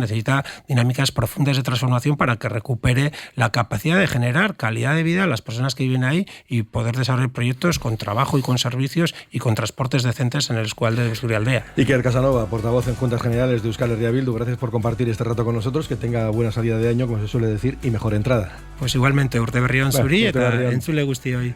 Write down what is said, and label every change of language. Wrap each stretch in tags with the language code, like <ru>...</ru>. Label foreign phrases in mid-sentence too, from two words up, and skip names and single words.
<es>Necesita dinámicas profundas de transformación para que recupere la capacidad de generar calidad de vida a las personas que viven ahí y poder desarrollar proyectos con trabajo y con servicios y con transportes decentes en el escualde de Busturialdea. Iker Casanova, portavoz en Juntas Generales de Euskal Herria Bildu, gracias por compartir este rato con nosotros, que tenga buena salida de año, como se suele decir, y mejor entrada. Pues igualmente,</es> <eu>urte berri on zuri eta entzule guztioi.</eu>